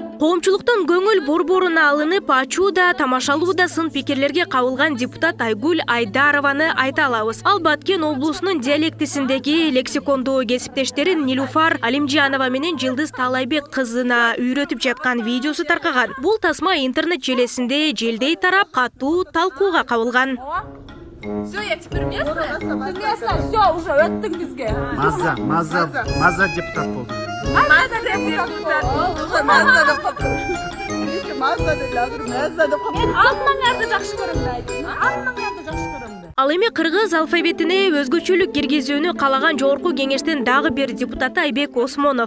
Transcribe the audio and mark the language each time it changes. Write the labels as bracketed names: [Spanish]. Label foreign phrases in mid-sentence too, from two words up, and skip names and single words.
[Kyrgyz] Коомчулуктун көңүл борборуна алынып, ачуу да, тамашалуу да сын пикирлерге кабылган депутат Айгүл Айдарованы айта алабыз. Ал Баткен облусунун диалектисиндеги лексикондуу кесиптештерин Нилуфар Алимжанова менен Жылдыз Таалайбек кызына үйрөтүп жаткан видеосу таркаган. Бул тасма интернет желесинде желдей тарап, катуу талкууга кабылган. [Russian] Все, я теперь местная? Ты местная, все, уже [Kyrgyz] өттүң бизге. Маза депутат болду. Маза депутат. Уже маза деп калды. Маза деп азыр маза деп калды. Алтмаңарды жакшы көрөм да айтты. Алтмаңарды жакшы көрөм да. Ал эми кыргыз алфавитине өзгөчөлүк киргизүүнү каалаган жогорку кеңештин дагы бир депутаты Айбек Осмонов.